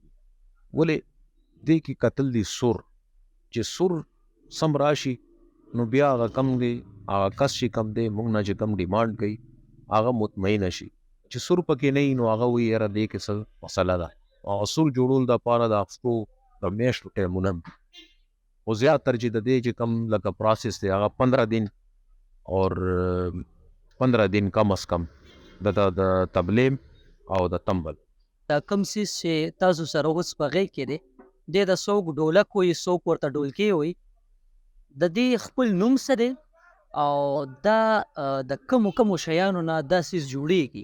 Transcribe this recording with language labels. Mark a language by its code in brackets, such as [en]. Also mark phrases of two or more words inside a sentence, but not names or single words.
[ps] ولې دې کې کتل دي سور، چې سور سم راشي نو بیا هغه کم دی هغه کس چې کم دی مونږ نه چې کم ډیمانډ کوي هغه مطمئنه شي. چې سور پکې نه وي نو هغه وایي یاره دې کې څه مسله ده. او سور جوړول دپاره د هفتو د میاشتو ټایمونه خو زیاتر چې د دې چې کم لکه پروسس دی هغه 15 [ur] دن اور 15 دن کم از کم [ps] د تبلې او د تمبل. دا کوم څیز چې تاسو سره اوس په غېږ کې دی دې د څوک ډولک وایي، څوک ورته ډولکې وایي، د دې خپل نوم څه دی او دا د کومو شیانو نه دا څیز جوړیږي؟